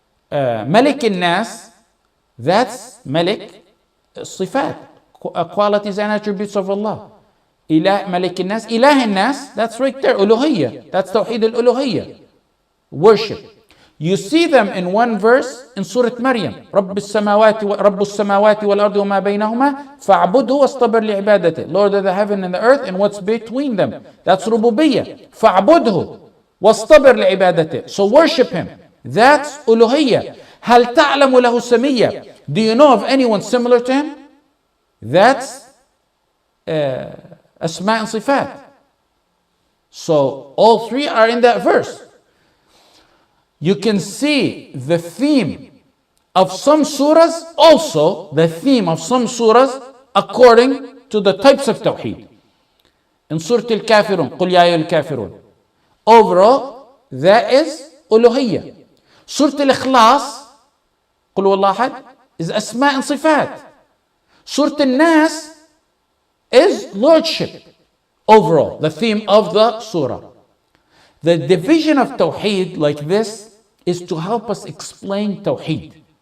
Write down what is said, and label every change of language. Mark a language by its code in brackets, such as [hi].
[en] Malik al-Nas, that's Malik Sifat, qualities and attributes of Allah. Malik al-Nas, Ilah al-Nas, that's right there, Uluhiyyah, that's Tawheed al-Uluhiyyah, worship. You see them in one verse in Surah Maryam. [ar] رب السماوات والأرض وما بينهما فاعبده واصطبر لعبادته. [en] Lord of the heaven and the earth and what's between them. That's Rububiyyah. [ar] فاعبده واصطبر لعبادته. [en] So worship Him. That's Uluhiyyah. [ar] هل تعلم له سمية. [en] Do you know of anyone similar to Him? That's Asma and Sifat. So all three are in that verse. You can see the theme of some surahs, also the theme of some surahs according to the types of Tawheed. In Surah Al-Kafirun, [ar] قُلْ يَا أَيُّهَا الْكَافِرُونَ. [en] Overall, that is Uluhiyya. Surah Al-Ikhlas, [ar] قُلْ هُوَ اللَّهُ أَحَدٌ, [en] is Asma and Sifat. Surah Al-Nas is Lordship. Overall, the theme of the surah. The division of Tawheed like this is to help us explain Tawheed.